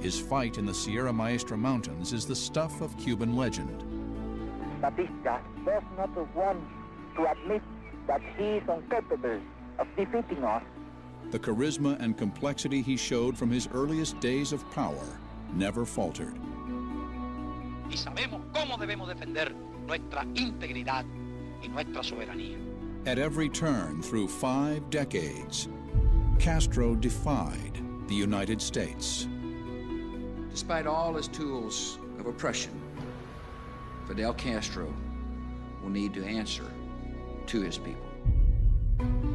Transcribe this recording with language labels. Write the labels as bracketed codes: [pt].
[en] His fight in the Sierra Maestra Mountains is the stuff of Cuban legend. Batista does not want to admit that he is incapable of defeating us. The charisma and complexity he showed from his earliest days of power never faltered. [es] Y sabemos cómo debemos defender nuestra integridad y nuestra soberanía. [en] At every turn through 5 decades, Castro defied the United States. Despite all his tools of oppression, Fidel Castro will need to answer to his people.